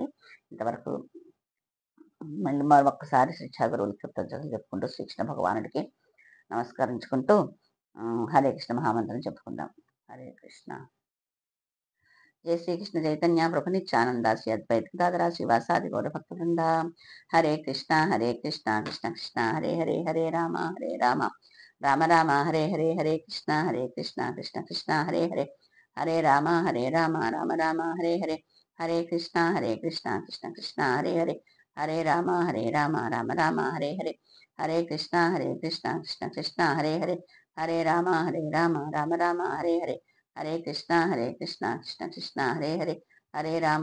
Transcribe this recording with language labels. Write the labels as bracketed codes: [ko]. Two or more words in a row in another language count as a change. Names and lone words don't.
[te] ఇంతవరకు మళ్ళీ మరొకసారి శిక్షా గురువులు కృతజ్ఞతలు చెప్పుకుంటూ శ్రీకృష్ణ భగవానుడికి నమస్కరించుకుంటూ హరే కృష్ణ మహామంత్రం చెప్పుకుందాం. హరే కృష్ణ. జై శ్రీకృష్ణ చైతన్య ప్రభు నిత్యానంద శ్రీ అద్వైత గదాధర శ్రీవాసాది గౌర భక్త బృంద. హరే కృష్ణ కృష్ణ కృష్ణ హరే హరే, హరే రామ రామ రామ హరే హరే, హరే కృష్ణ కృష్ణ కృష్ణ హరే హరే, హరే రామ రామ రామ హరే హరే, హరే కృష్ణ కృష్ణ కృష్ణ హరే హరే, హరే రామ రామ రామ హరే హరే, హరే కృష్ణ కృష్ణ కృష్ణ హరే హరే, హరే రామ రామ రామ హరే హరే, హరే కృష్ణ కృష్ణ కృష్ణ హరే హరే, హరే రామ